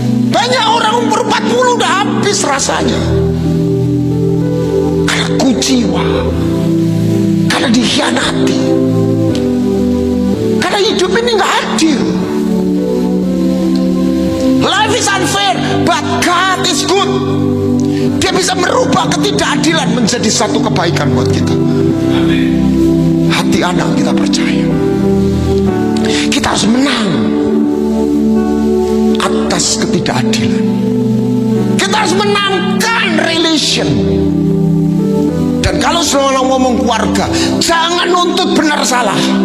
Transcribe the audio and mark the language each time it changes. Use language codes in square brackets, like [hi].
[id] Banyak orang umur 40 udah habis rasanya. Karena kuciwa, karena dikhianati, karena hidup ini nggak adil. [en] Life is unfair, but God is good. [id] Dia bisa merubah ketidakadilan menjadi satu kebaikan buat kita. Hati anak kita percaya. Kita harus menang atas ketidakadilan. Kita harus menangkan relation. Dan kalau selalu ngomong keluarga, jangan nuntut benar salah.